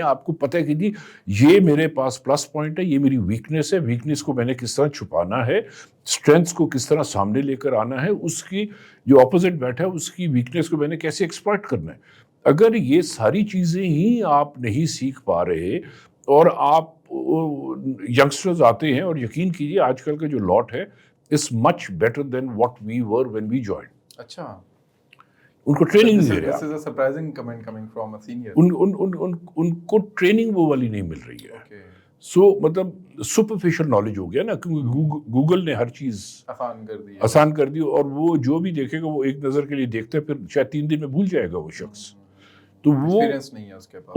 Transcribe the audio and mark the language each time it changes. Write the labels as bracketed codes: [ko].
[ur] آپ کو پتہ ہے کہ جی یہ میرے پاس پلس پوائنٹ ہے، یہ میری ویکنیس ہے، ویکنیس کو میں نے کس طرح چھپانا ہے، اسٹرینتھس کو کس طرح سامنے لے کر آنا ہے، اس کی جو اپوزٹ بیٹھا ہے اس کی ویکنیس کو میں نے کیسے ایکسپلائٹ کرنا ہے. اگر یہ ساری چیزیں ہی آپ نہیں سیکھ پا رہے اور آپ ینگسٹرز آتے ہیں، اور یقین کیجیے آج کل کا جو لاٹ ہے [en] is much better than what we were when we joined. [ur] اچھا. ان کو ٹریننگ نہیں دے رہے [en] This is a surprising comment coming from a senior. [ur] ان کو ٹریننگ وہ والی نہیں مل رہی ہے. [en] Okay. [ur] سو مطلب سپرفیشل نالج ہو گیا نا, کیونکہ گوگل نے ہر چیز آسان کر دی, اور وہ جو بھی دیکھے گا وہ ایک نظر کے لیے دیکھتا ہے, پھر شاید 3 دن میں بھول جائے گا وہ شخص. تو وہ نہیں ہے اس کے پاس.